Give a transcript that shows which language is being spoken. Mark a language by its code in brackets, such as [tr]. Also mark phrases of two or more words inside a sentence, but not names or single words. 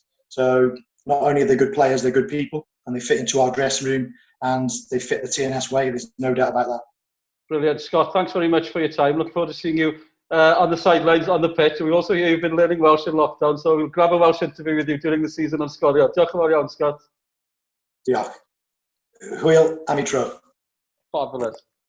[en] So not only are they good players, they're good people, and they fit into our dressing room, and they fit the TNS way. There's no doubt about that. Brilliant, Scott. Thanks very much for your time. Look forward to seeing you on the sidelines, on the pitch. We also hear you've been learning Welsh in lockdown, so we'll grab a Welsh interview with you during the season on Sgwrs. [cy] Diolch yn fawr iawn, Scott. Diolch. Hwyl am I tro. [en] Fabulous.